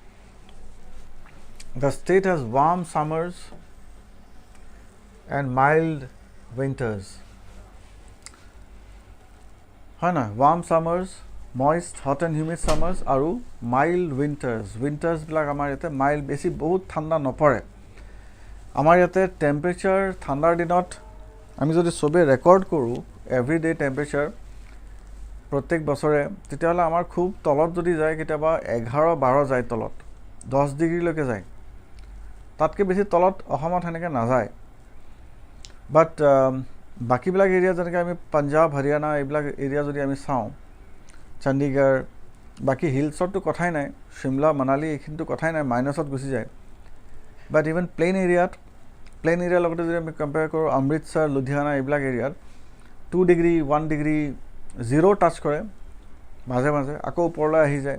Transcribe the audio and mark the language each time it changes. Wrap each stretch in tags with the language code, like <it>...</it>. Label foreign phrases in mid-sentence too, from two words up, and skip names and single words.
<en>The state has warm summers and mild winters. Hana, warm summers, moist, hot and humid summers, aru mild winters.</en> <as>Winters বিলাক আমাৰ যাতে mild, বেছি বহুত ঠাণ্ডা নপৰে. আমাৰ যাতে temperature ঠাণ্ডাৰ দিনত আমি যদি সবে record কৰোঁ</as> <en>everyday temperature</en> <as>প্ৰতেক বছৰে, তেতিয়া আমাৰ খুব তলত যদি যায় কিতাপ 11-12 যায় তলত, 10 degree লৈকে যায়, তাতকৈ বেছি তলত অসমত তেনেকৈ নাযায়. But বাকি বিলাক এরিয়া যেনেকৈ আমি পাঞ্জাব হৰিয়ানা এইবিলাক এৰিয়া যদি আমি চাওঁ, চণ্ডীগড়, বাকি হিলছতো কথাই নাই, শিমলা মানালী এইখিনিতো কথাই নাই, মাইনাছত গুচি যায়.</as> <en>But even plain</en> <as>এৰিয়াৰ লগতে যদি আমি কম্পেয়াৰ কৰোঁ, অমৃতসৰ, লুধিয়ানা এইবিলাক এৰিয়াত 2 ডিগ্ৰী 1 ডিগ্ৰী 0 টাচ কৰে, মাজে মাজে আকৌ ওপৰলৈ আহি যায়.</as>